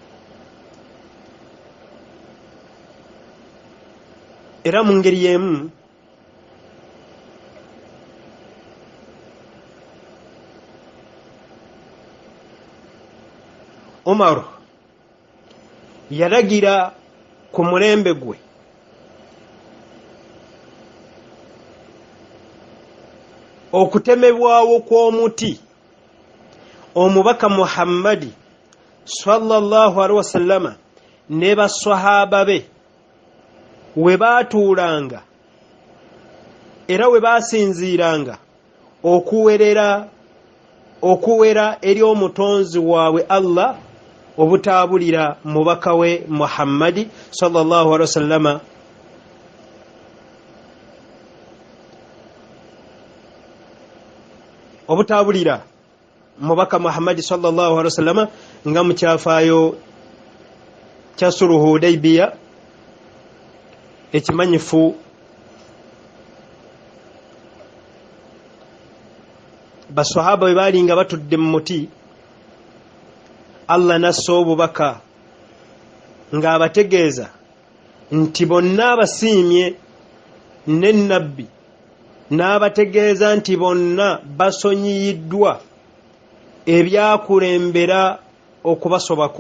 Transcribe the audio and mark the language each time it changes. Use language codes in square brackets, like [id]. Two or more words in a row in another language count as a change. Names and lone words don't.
[lg] Era mu ngeri y'emu Umar yalagira ku mulembe gwe okutemebwawo kw'omuti omubaka Muhammadi [ar] صلى الله عليه وسلم [lg] ne baswahaba be we baatuulanga era we baasinziiranga okuwera eri omutonzi waabwe Allah obutaabulira mubaka we Muhammadi [ar] صلى الله عليه وسلم [lg] obutaabulira mubaka Muhammadi [ar] صلى الله عليه وسلم [lg] nga mu kyafaayo kya Suluhu Hudaybiya ekimanyifu baswahaba bwe baali nga batudde mu muti Allah nassa obubaka ng'abategeeza nti bonna abasiimye ne nabbi n'abategeeza nti bonna basonyiyiddwa ebyakulembera okubasobako.